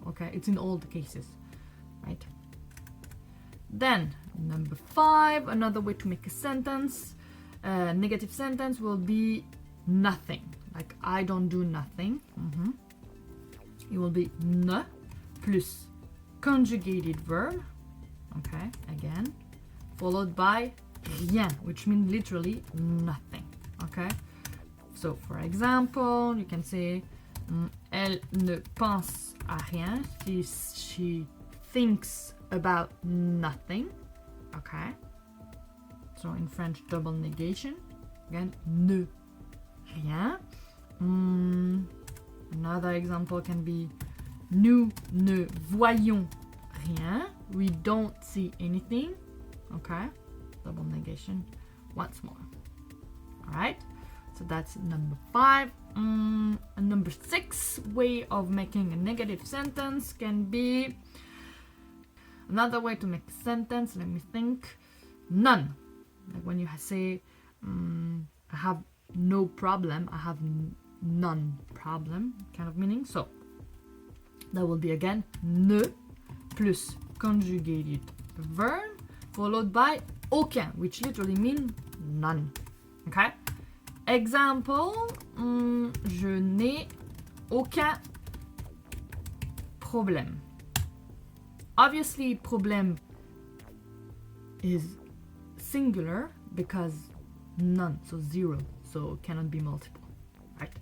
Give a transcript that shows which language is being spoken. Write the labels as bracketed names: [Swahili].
[English] Okay, it's in all the cases, right? Then number 5, another way to make a sentence, negative sentence will be nothing. Like I don't do nothing. It will be ne plus conjugated verb. Okay, again, followed by rien, which means literally nothing. Okay, so for example, you can say [French] elle ne pense à rien. [English] She thinks about nothing. Okay, so in French, double negation. Again, ne, rien. Another example can be [French] nous ne voyons rien. [English] We don't see anything. Okay, double negation once more. All right, so that's number 5. And number 6 way of making a negative sentence can be another way to make a sentence. Let me think. None. Like when you say I have no problem, I have none problem kind of meaning. So that will be again ne plus conjugated verb followed by aucun, which literally means none. Okay, example, [French] je n'ai aucun problème. [English] Obviously problème is singular because none, so zero, so cannot be multiple, right?